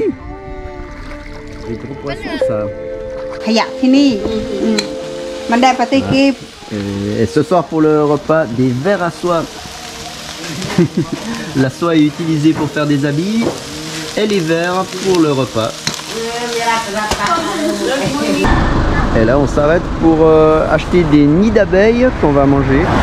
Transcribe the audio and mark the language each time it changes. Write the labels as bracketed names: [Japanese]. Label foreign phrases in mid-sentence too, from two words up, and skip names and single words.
[French] Les gros poissons, ça. [Thai] ขยะที่นี่มันได้ปฏิกิริยา [French] Et ce soir pour le repas, des verres à soie. La soie est utilisée pour faire des habits et les verres pour le repas. Et là on s'arrête pour acheter des nids d'abeilles qu'on va manger.